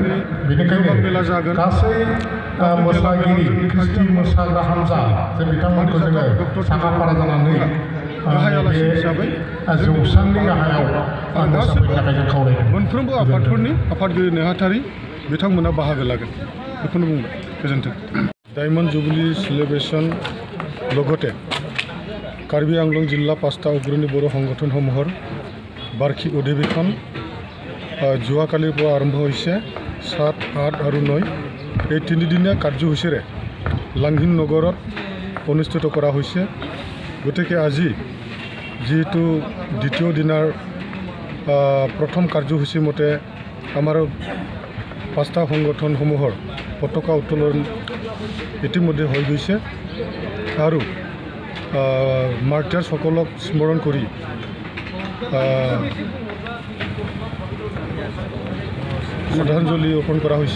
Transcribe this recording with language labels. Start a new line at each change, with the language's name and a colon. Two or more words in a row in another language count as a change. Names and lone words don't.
Bodo: बेनिखायनो गासै मोसागिरि ख्रिस्टि मोसाग्रा हान्जा जे बिथांमोनखौ जोङो साखाफारा जानानै जौसांनि गाहायाव मोसाफैनो थाखाय जों खावलायदों। मोनफ्रोमबो आफादफोरनि आफादगिरि नेहाथारि बिथांमोना बाहागो लागोन बेखौनो बुंबाय।
Assamese: गोजोन्थों। डायमन्ड जुबिली सेलिब्रेशन লগতে कार्बि आंलं जिल्ला 5টা অগ্ৰণী বৰ সংগঠনসমূহৰ বাৰ্ষিক অধিৱেশন যোৱাকালিৰ পৰা আৰম্ভ হৈছে। 7, 8 আৰু 9 এই তিনিদিনীয়া কাৰ্যসূচীৰে লাংহিন নগৰত অনুষ্ঠিত কৰা হৈছে। গতিকে আজি যেহেতু দ্বিতীয় দিনাৰ প্ৰথম কাৰ্যসূচী মতে আমাৰ 5টা সংগঠনসমূহৰ পতাকা উত্তোলন ইতিমধ্যে হৈ গৈছে আৰু মাৰ্টাৰসকলক স্মৰণ কৰি শ্ৰদ্ধাঞ্জলি অৰ্পণ কৰা হৈছে।